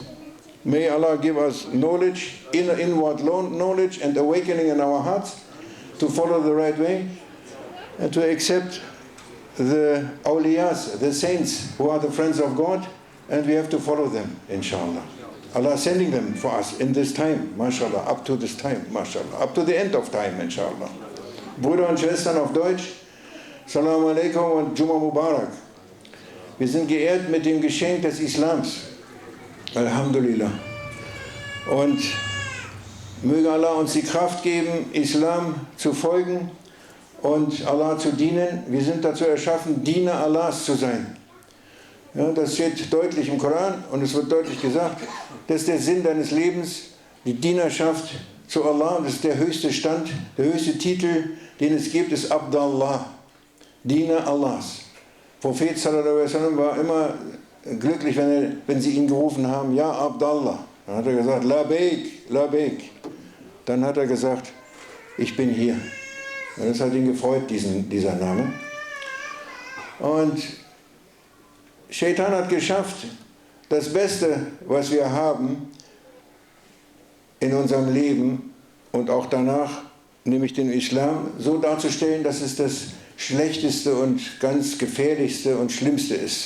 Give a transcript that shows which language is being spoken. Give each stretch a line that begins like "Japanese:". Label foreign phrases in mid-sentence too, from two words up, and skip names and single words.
English: May Allah give us knowledge, inward knowledge and awakening in our hearts to follow the right way and to accept the awliyas, the saints who are the friends of God, and we have to follow them, inshallah. Allah is sending them for us in this time, mashallah, up to this time, mashallah, up to the end of time, inshallah.
German: Brüder und Schwestern auf Deutsch,
Arabic: السلام عليكم und جمعة مبارك.
German: Wir sind geehrt mit dem Geschenk des Islams. Alhamdulillah. Und möge Allah uns die Kraft geben, Islam zu folgen und Allah zu dienen. Wir sind dazu erschaffen, Diener Allahs zu sein. Ja, das steht deutlich im Koran und es wird deutlich gesagt, das ist der Sinn deines Lebens, die Dienerschaft zu Allah. Das ist der höchste Stand, der höchste Titel, den es gibt, ist Abdallah, Diener Allahs. Prophet
Arabic: صلى الله عليه وسلم
German: war immer glücklich, wenn sie ihn gerufen haben,
Arabic: يا عبد الله.
German: Dann hat er gesagt,
Arabic: لبيك لبيك.
German: Dann hat er gesagt, ich bin hier. Und das hat ihn gefreut, dieser Name. Und Shaitan hat geschafft, das Beste, was wir haben in unserem Leben und auch danach, nämlich den Islam, so darzustellen, dass es das Schlechteste und ganz Gefährlichste und Schlimmste ist.